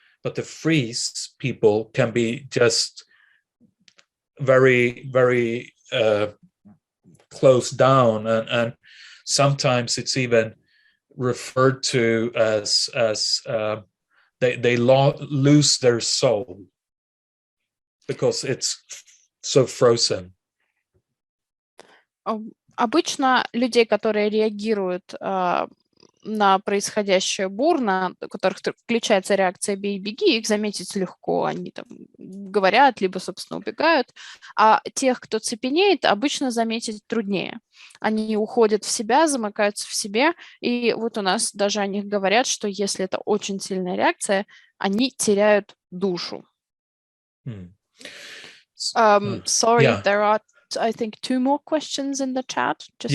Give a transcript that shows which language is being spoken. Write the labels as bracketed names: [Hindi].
[English] But the freeze people can be just very, very close down, and sometimes it's even referred to as they lose their soul because it's so frozen. [Russian] Обычно людей, которые реагируют на происходящее бурно, у которых включается реакция «бей, беги», их заметить легко, они там говорят, либо, собственно, убегают, а тех, кто цепенеет, обычно заметить труднее. Они уходят в себя, замыкаются в себе, и вот у нас даже о них говорят, что если это очень сильная реакция, они теряют душу. [English] Sorry, there are I think 2 more questions in the chat.